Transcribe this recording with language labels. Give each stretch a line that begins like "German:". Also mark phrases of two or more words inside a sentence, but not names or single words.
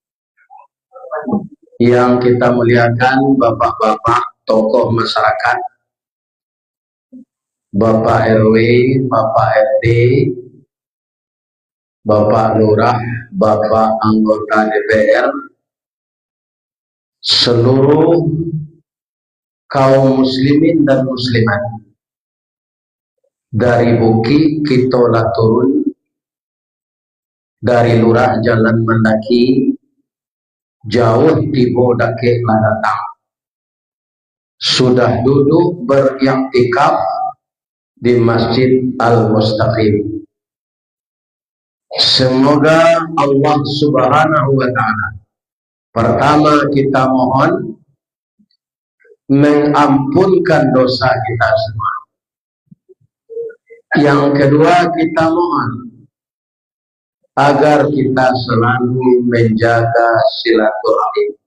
Indonesian: yang kita muliakan bapak-bapak tokoh masyarakat, Bapak RW, Bapak RT, Bapak Lurah, Bapak anggota DPR, seluruh kaum muslimin dan muslimat dari Buki Kitola turun, dari Lurah Jalan Mendaki jauh tibo dake datang, sudah duduk beriktikaf di Masjid Al-Mustaqim. Semoga Allah
Arabic: سبحانه وتعالى,
Indonesian: pertama kita mohon mengampunkan dosa kita semua. Yang kedua kita mohon agar kita selalu menjaga silaturahim.